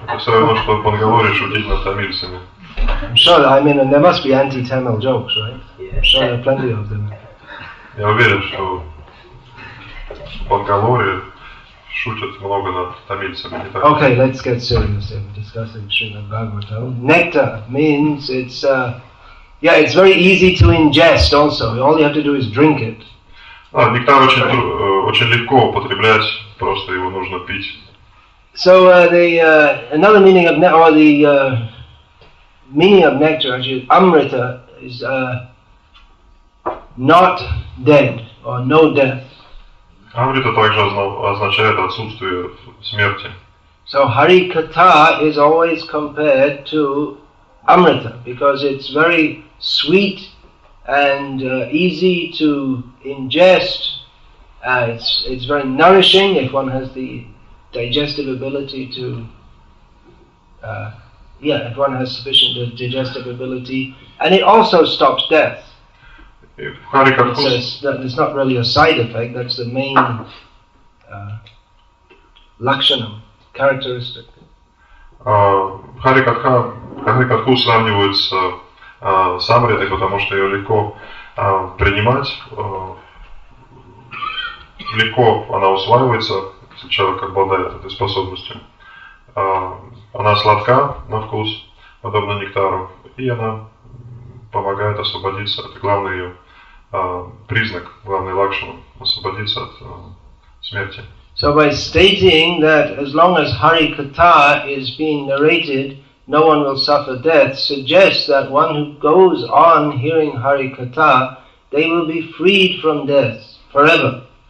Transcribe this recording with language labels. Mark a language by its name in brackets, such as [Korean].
[Russian] Все равно, что в Бангалоре шутить над тамильцами. [English] I'm sure, I mean, and there must be anti-Tamil jokes, right? I'm sure there are plenty of them. [Russian] Я уверен, что в Бангалоре шутят много над тамильцами. Не так? [English] Okay, let's get serious here. We're discussing Srimad Bhagavatam. Nectar means it's it's very easy to ingest also. All you have to do is drink it. [Russian] Нектар очень легко употреблять, просто его нужно пить. [English] So another meaning of nectar, or the meaning of nectar, actually, amrita is not dead or no death. [Russian] Амрита также означает отсутствие смерти. [English] So Hari Katha is always compared to Amrita because it's very sweet and easy to ingest. It's very nourishing if one has the digestive ability to. If one has sufficient digestive ability, and it also stops death. It's not really a side effect. That's the main lakshanam, characteristic. [Russian] Харикатху сравнивают с Амритой, потому что ее легко принимать, легко она усваивается, если человек обладает этой способностью. Она сладка на вкус, подобно нектару, и она помогает освободиться. Это главный ее признак, главный лакшана, освободиться от смерти. [English] So by stating that as long as Hari Katha is being narrated, no one will suffer death, suggests that one who goes on hearing Hari Katha, they will be freed from death forever.